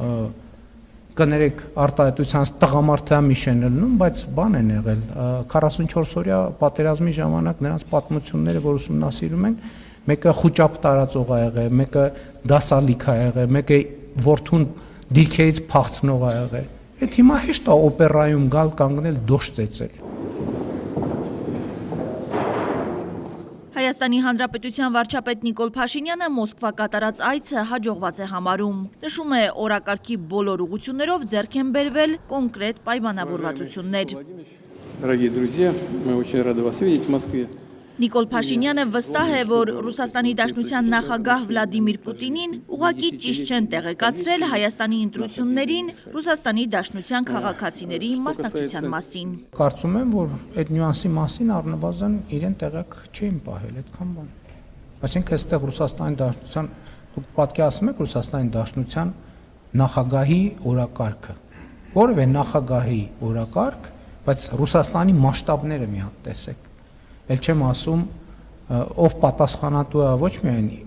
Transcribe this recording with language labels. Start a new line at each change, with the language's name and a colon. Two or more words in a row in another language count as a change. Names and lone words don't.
Armenian: կներեք արտահայտությանց տղամարդամիշ են ելնում, բայց բան են եղել 44 օրյա պատերազմի ժամանակ նրանց պատմությունները, որ ուսումնասիրում են, մեկը խուճապ տարածող ա եղել, մեկը դասալիք ա եղել, մեկը որդուն դիրքերից փախցնող ա եղել։ Այդ հիմա հեշտ է օպերայում գալ կանգնել դոշ ծեծել։ Հայաստանի Հանրապետության վարչապետ Նիկոլ Փաշինյանը Մոսկվա կատարած այցը հաջողված է համարում։ Նշում է, օրակարգի բոլոր ուղղություններով ձեռք են բերվել կոնկրետ պայմանավորվածություններ։
Russian: Дорогие друзья, мы очень рады вас видеть в Москве.
Armenian: Նիկոլ Փաշինյանը վստահ է, որ Ռուսաստանի Դաշնության նախագահ Վլադիմիր Պուտինին ուղղակի ճիշտ չեն տեղեկացրել Հայաստանի ընտրություններին Ռուսաստանի Դաշնության քաղաքացիների մասնակցության մասին։ Կարծում եմ, որ այդ նյուանսի մասին առնվազն իրեն տեղակ չէին պահել այդքան բան։ Այսինքն այստեղ Ռուսաստանի Դաշնության, դուք պատկերացնում եք Ռուսաստանի Դաշնության նախագահի օրակարգը, որևէ նախագահի օրակարգ, բայց Ռուսաստանի մասշտաբները մի հատ տեսեք։ Էլ չեմ ասում, ով պատասխանատու է ոչ միայն